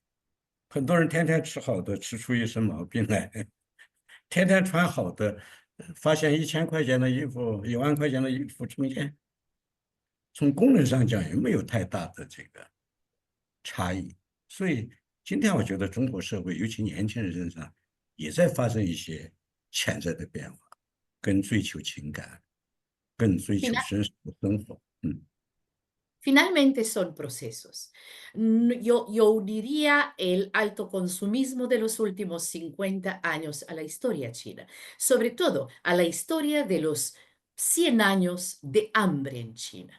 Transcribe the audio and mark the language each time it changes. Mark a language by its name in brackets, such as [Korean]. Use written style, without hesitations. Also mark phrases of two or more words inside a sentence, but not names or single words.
[Chinese] 很多人天天吃好的，吃出一身毛病来；天天穿好的，发现1000块钱的衣服、1万块钱的衣服中间，从功能上讲也没有太大的这个差异。所以今天我觉得中国社会，尤其年轻人身上，也在发生一些潜在的变化，更追求情感，更追求真实的生活。 [Spanish] Finalmente son procesos. Yo diría el alto consumismo de los últimos 50 años a la historia china, sobre todo a la historia de los 100 años de hambre en China.